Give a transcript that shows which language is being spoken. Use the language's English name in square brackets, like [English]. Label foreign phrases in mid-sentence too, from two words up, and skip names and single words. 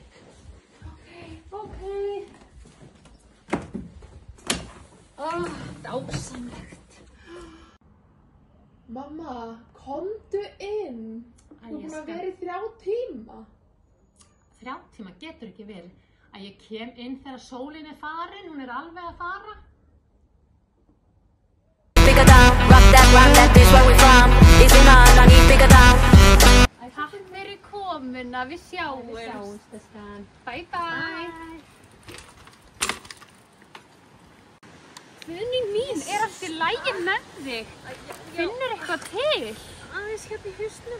[Icelandic] Ok. Dásamlegt. Má Mamma, komdu inn. Þú búin að vera í 3 tíma. 3 tíma getur ekki verið. Að ég kem inn þegar sólin farin, hún alveg að fara. [English] Pick it down, rock that bitch where we from. Easy man, I need pick it down. [Icelandic] Takk fyrir komuna, við sjáumst. Við sjáumst, Skan. [English] Bye bye. [Icelandic] Guðný mín, allt í lagi með þig? Finnur eitthvað til? Aðeins hérna í hausnum.